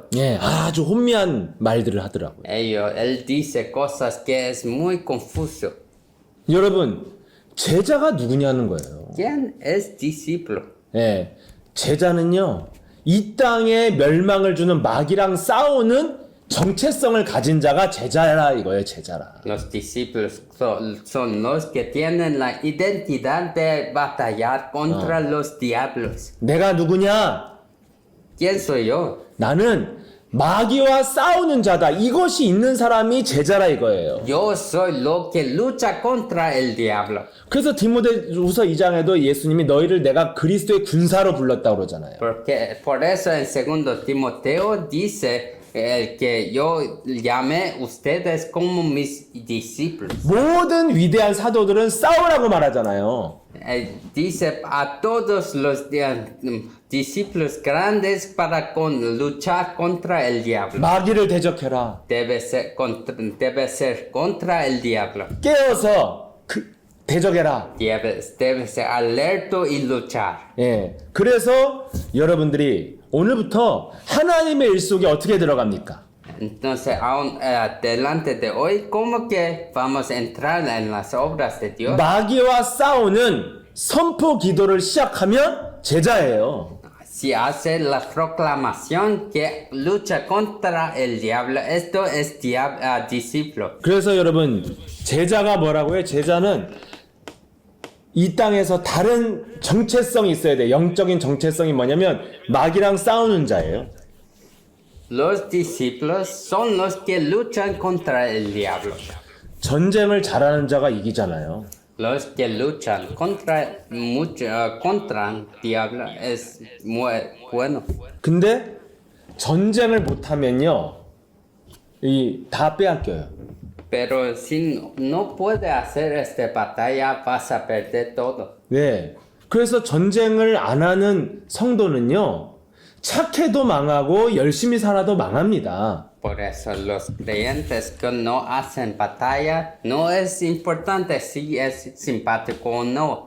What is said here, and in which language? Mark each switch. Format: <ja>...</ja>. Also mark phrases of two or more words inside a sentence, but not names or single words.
<ko>예, 아주 혼미한 말들을 하더라고요.</ko> <es>Él dice cosas que es muy confuso.</es> <ko>여러분, 제자가 누구냐는 거예요.</ko> <es>¿Quién es discípulo?</es> <ko>예, 제자는요, 이 땅에 멸망을 주는 마귀랑 싸우는 정체성을 가진 자가 제자라 이거예요, 제자라.</ko> <es>Los discípulos son los que tienen la identidad de batallar contra los diablos.</es> <ko>내가 누구냐?</ko> <es>¿Quién soy yo?</es> <ko>나는 마귀와 싸우는 자다. 이것이 있는 사람이 제자라 이거예요.</ko> <es>Yo soy lo que lucha contra el diablo.</es> <ko>그래서 디모데후서 2장에도 예수님이 너희를 내가 그리스도의 군사로 불렀다고 그러잖아요.</ko> <es>Por eso en 2 Timoteo dice el que yo llamé ustedes como mis discípulos.</es> <ko>모든 위대한 사도들은 싸우라고 말하잖아요.</ko> <es>Dice a todos los discípulos grandes para luchar contra el diablo.</es> <ko>마귀를 대적해라.</ko> <es>Debe ser contra el diablo.</es> <ko>깨어서 대적해라.</ko> <es>Debe ser alerto y luchar.</es> <ko>예. 그래서 여러분들이 오늘부터 하나님의 일 속에 어떻게 들어갑니까?</ko> <es>Entonces, aún delante de hoy, ¿cómo que vamos a entrar en las obras de Dios?</es> <ko>마귀와 싸우는 선포 기도를 시작하면 제자예요.</ko> <es>Si hace la proclamación que lucha contra el diablo, esto es discípulo.</es> <ko>그래서 여러분 제자가 뭐라고요? 제자는 이 땅에서 다른 정체성이 있어야 돼. 영적인 정체성이 뭐냐면 마귀랑 싸우는 자예요.</ko> <es>Los discípulos son los que luchan contra el diablo.</es> <ko>전쟁을 잘하는 자가 이기잖아요.</ko> <es>Los que luchan contra el diablo es muy bueno.</es> <ko>근데 전쟁을 못하면요, 다 빼앗겨요.</ko> <es>Pero si no puede hacer esta batalla, vas a perder todo.</es> <ko>네. 그래서 전쟁을 안 하는 성도는요, 착해도 망하고 열심히 살아도 망합니다.</ko> <es>Por eso los creyentes que no hacen batalla, no es importante si es simpático o no.</es>